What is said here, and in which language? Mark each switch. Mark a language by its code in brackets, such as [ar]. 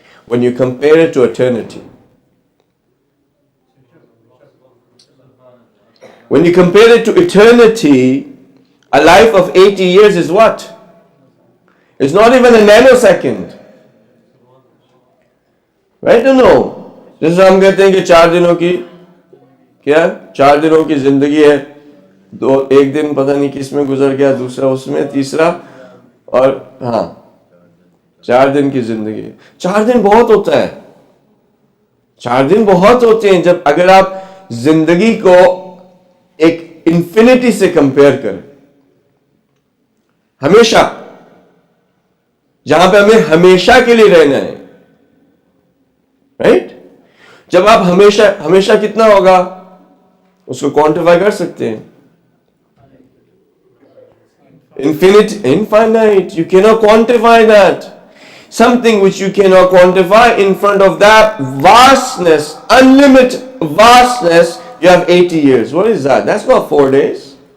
[en] When you compare it to eternity. When you compare it to eternity, a life of 80 years is what? It's not even a nanosecond. Right or no? [hi] जैसे हम कहते हैं कि 4 दिनों की क्या 4 दिनों की जिंदगी है, एक दिन पता नहीं किस में गुजर गया, दूसरा उसमें, तीसरा, और हाँ 4 दिन की जिंदगी, 4 दिन बहुत होता है, 4 दिन बहुत होते हैं जब अगर आप जिंदगी को एक इंफिनिटी से कंपेयर करें। हमेशा, जहां पे हमें हमेशा के लिए रहना है, राइट? जब आप हमेशा हमेशा कितना होगा उसको क्वांटिफाई कर सकते हैं। [en] Infinite, you cannot quantify that. Something which you cannot quantify, in front of that vastness, unlimited vastness, you have 80 years. What is that? That's not 4 days.